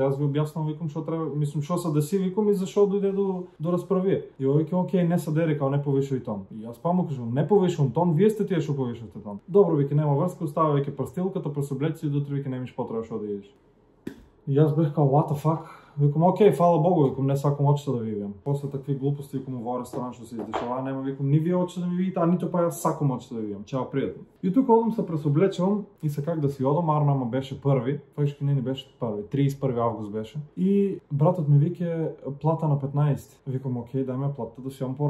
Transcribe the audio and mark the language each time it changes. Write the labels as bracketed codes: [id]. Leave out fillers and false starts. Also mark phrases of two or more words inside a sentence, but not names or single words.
[mk] Јас ви објаснам, викам што треба, мислам што се деси, викам и зашо дојде до расправија. И он вика окей, не са дери, као не повишувај тон. И јас па му кажам не повишувам тон, вие сте тие што повишувате тон. Добро, вика нема врска, остава вика прстилката, пресоблеци и дотре вика немаш потреба што да идеш. И јас бех као [en] what the fuck. [mk] Викам, окей, фала Богу, викам, не сакам очите да ви видам. После такви глупости, викам, во ресторан што се издешава, нема, викам, ни вие очите да ми видите, а нито па јас сакам очите да ви видам. Чао, пријатно. И тука одам се пресоблечувам и се как да си одам, Арнама беше први, факшки не беше први, 31 август беше. И братот ми вика плата на 15. Викам, окей, дај ме плата да си одам порано.